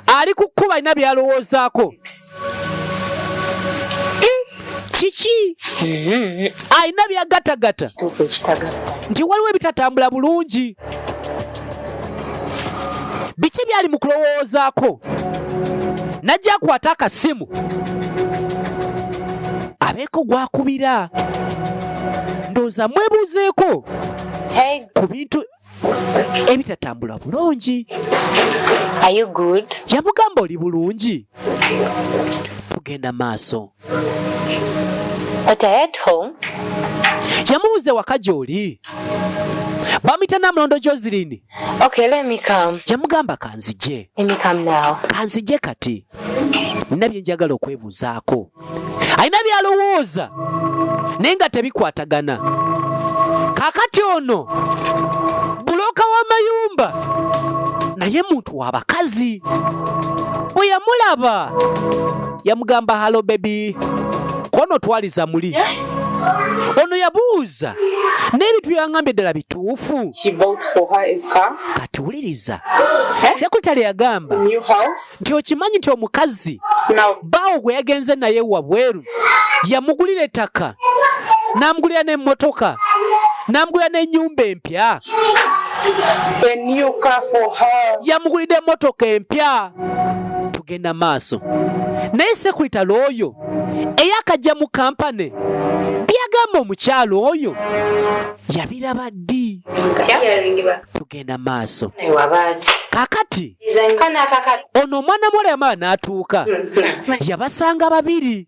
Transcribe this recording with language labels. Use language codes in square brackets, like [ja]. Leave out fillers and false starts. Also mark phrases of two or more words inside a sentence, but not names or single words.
[lg] ali ku kkuba alina byalowoozaako kiki alina byagatagata nti waliwo ebitatambula bulungi biki byali mu kulowoozaako najja akwata akasimu abeeko gwakubira ndowooza mwebuuzeeko ku bintu ebitatambula bulungi. [en] Are you good? [lg] Yamugamba oli bulungi. Tugenda maaso. [en] But I at home. [lg] Yamubuuza waka gy'oli. Bamuyita Namulondo Joseline. [en] Okay, let me come. [lg] Yamugamba kanzije. [en] Let me come now. [lg] Kanzije kati. Nina bye njagala okwebuuzaako. Alina byalowooza naye nga tebikwatagana. Kaakati ono buloka w'amayumba naye muntu w'abakazi. Bwe yamulaba yamugamba [en] halo baby [lg] kono twaliza muli. Ono yabuuza n'ebintu byangambye ddala bituufu. [en] She bought for her a car. [lg] Kati wuliriza. Sekutale yagamba [en] New house. [lg] nti okimanyi nti omukazi [en] Now [lg] baawo gwe yagenze naye wabweru yamugulira ettaka n'amugulira n'emmotoka n'amugulira n'ennyumba empya. [en] a new car for her. [lg] Yamugulira emmotoka empya. tugenda maaso. Naye sekretary oyo eyakajja mu kampani byagamba omukyalo oyo yabiraba ddi. Tugenda maaso. Kakati ono omwana muwala yamala n'atuuka yabasanga babiri.